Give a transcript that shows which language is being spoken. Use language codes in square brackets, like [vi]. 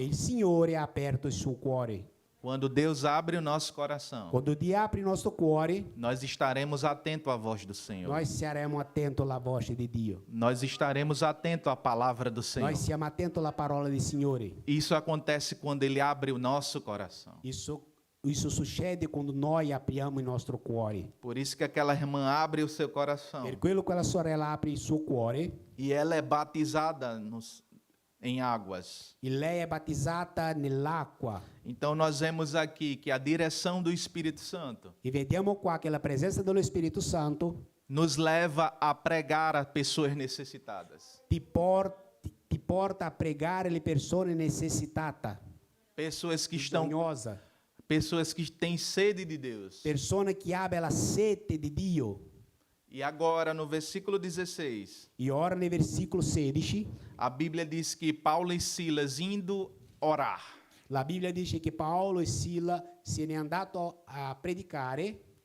[it] che il Signore ha aperto il suo cuore. [pt] Quando Deus abre o nosso coração, [it] Quando Dio apre il nostro cuore, [pt] nós estaremos atentos à voz do Senhor. [it] noi saremo attenti alla voce di Dio. [pt] Nós estaremos atentos à palavra do Senhor. [it] Noi siamo attenti alla parola del Signore. [pt] Isso acontece quando Ele abre o nosso coração. Isso [it] succede quando noi apriamo il nostro cuore. [pt] Por isso que aquela irmã abre o seu coração. [it] Per quello quella sorella apre il suo cuore [pt] E ela é batizada em águas. [it] e lei è battezzata nell'acqua. [pt] Então nós vemos aqui que a direção do Espírito Santo [it] E vediamo qua che la presenza dello Spirito Santo [pt] nos leva a pregar a pessoas necessitadas. [it] ti porta a pregare le persone necessitate, [pt] Pessoas que estão, [it] bisognose, [pt] pessoas que têm sede de Deus. [it] persone che abbiano la sete di Dio. [pt] E agora no versículo 16, [it] E ora nel versicolo 16, [pt] a Bíblia diz que Paulo e Silas indo orar, [it] la Bibbia dice che Paolo e Sila se ne è andato a pregare.